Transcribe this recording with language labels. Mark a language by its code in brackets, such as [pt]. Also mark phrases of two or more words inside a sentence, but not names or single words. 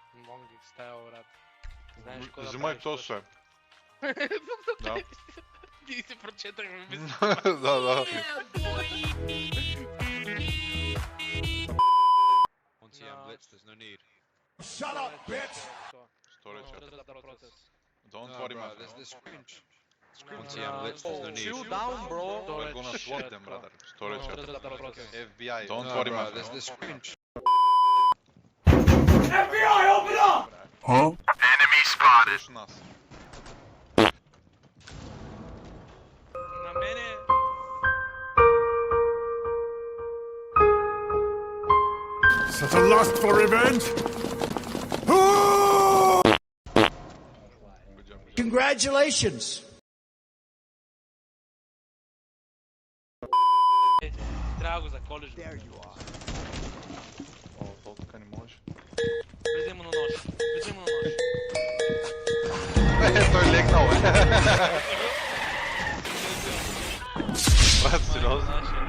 [bg] Монги стайл, брат. Знаеш какво да Взимай правиш? то се. Да. Ние си прочетахме мисля. Да. [en] Once you have blitz, there's no need. Shut up, bitch! Storage. Don't No, worry, bro, man. there's this scringe. Scringe. Once you have blitz, there's no need. Chill down, bro. We're gonna swat them, brother. Storage. FBI. Don't No, worry, bro, man. there's this scringe. [bg] Срещу нас. На мене. [en] Such a lust for revenge? Congratulations! [bg] Трябва да го заколиш. О, то така не може. Влизай му на нож. Влизай му на нож. Той легнал, Брат, сериозно?